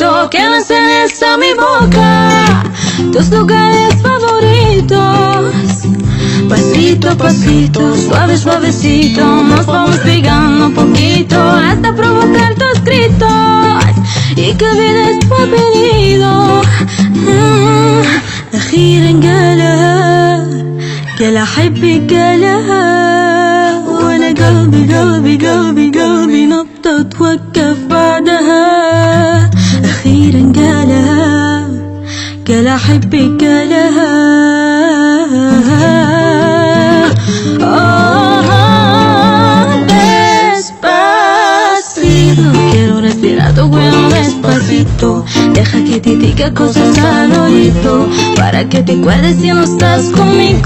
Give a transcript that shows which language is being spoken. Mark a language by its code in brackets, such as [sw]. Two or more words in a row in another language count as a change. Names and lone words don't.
[es] Que no enseñes a mi boca tus lugares favoritos. Pasito a pasito, suave suavecito, nos vamos pegando un poquito, hasta provocar tus gritos y que olvides tu apellido. [ar] أخيرا قالها، قال أحبك قالها، وأنا قلبي قلبي قلبي قلبي نبضة توقف بعدها. أخيرا قالها، قال أحبك قالها، [es] despacito, quiero respirar tu cuello despacito. Deja que te diga cosas al oído, para que te acuerdes si no estás conmigo.